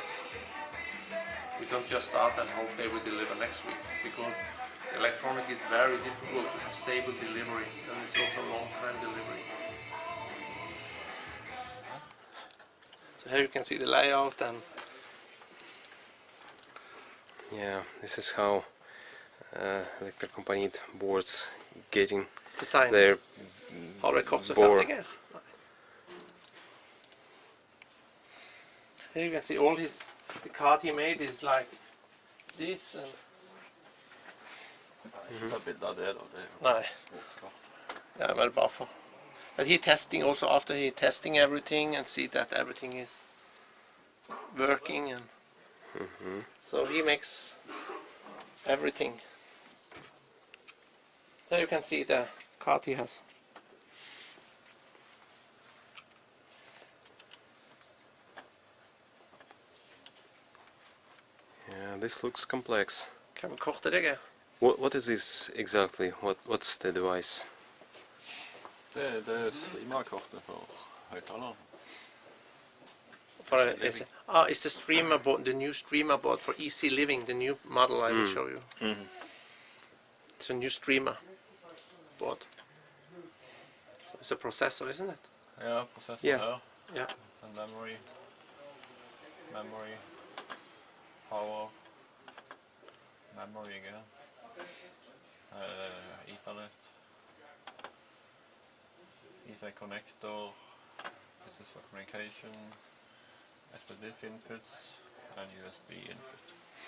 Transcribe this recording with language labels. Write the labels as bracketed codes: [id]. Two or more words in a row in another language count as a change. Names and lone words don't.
[en] We don't just start and hope they will deliver next week, because electronic is very difficult to have stable delivery, and it's also long time delivery. So here you can see the layout, and Yeah, this is how Electrocompaniet boards getting design. their [no] Har det kostat [en] board. 50 Here you can see all the card he made is like this, and [no] Ta bilde av det, da. Det er jo [en] nej. Yeah, well, buffer. But he testing also after he testing everything and see that everything is working, and so he makes everything. There you can see the card he has. Yeah, this looks complex. [no] Kan vi korta det? [en] What is this exactly? What's the device? [no] det er streamerkortet for høyttaleren. [en] It's the streamer board, the new streamer board for easy living, the new model I will show you. It's a new streamer board. So it's a processor, isn't it? [no] Ja, prosessor Ja. her. [en] Yeah. And memory, power, memory again, Ethernet, Ethernet connector, this is for communication, SPDIF inputs, and USB input.